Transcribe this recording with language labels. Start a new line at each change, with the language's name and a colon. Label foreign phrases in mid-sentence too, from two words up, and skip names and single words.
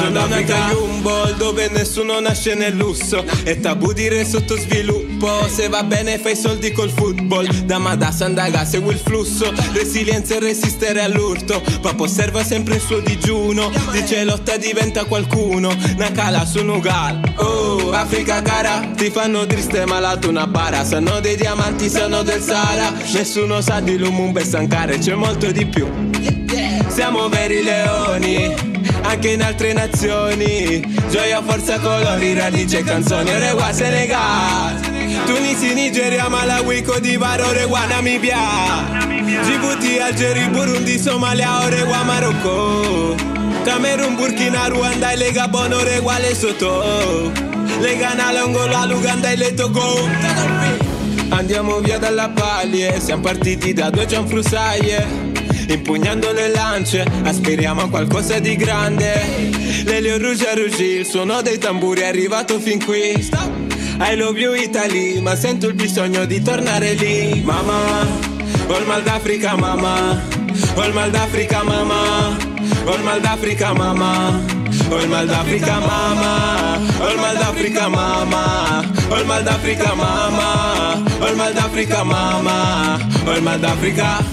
Italian: mal d'Africa Jumbo, dove nessuno nasce nel lusso, è tabù dire sottosviluppo, se va bene fai soldi col football, da Madassa andaga segui il flusso, resilienza e resistere all'urto, Papo osserva sempre il suo digiuno, dice lotta diventa qualcuno, Nakala su Nugal, oh Africa cara, ti fanno triste malato una bara, sanno dei diamanti, sanno del Sahara, nessuno sa di Lumumba e Sankara, c'è molto di più. Siamo veri leoni, anche in altre nazioni, gioia, forza, colori, radice, canzoni, Orewa, Senegal, Tunisi, Nigeria, Malawi, Cote d'Ivoire, Orewa, Namibia, Djibouti, Algeria, Burundi, Somalia, Orewa, Marocco, Camerun, Burkina, Ruanda e Gabon, Orewa, Lesotho, le Ghana, l'Angola, l'Uganda e le Togo. Andiamo via dalla paglie, siamo partiti da 2 cianfrusaglie, impugnando le lance, aspiriamo a qualcosa di grande. L'Elio Rouge a Rougi, il suono dei tamburi è arrivato fin qui.
English: I love you Italy,
Italian: ma sento il bisogno di tornare lì. Mamma, ho il mal d'Africa mamma, ho il mal d'Africa mamma, ho il mal d'Africa mamma, ho il mal d'Africa mamma, ho il mal d'Africa mamma, ho il mal d'Africa mamma, ho il mal d'Africa mamma, ho il mal d'Africa.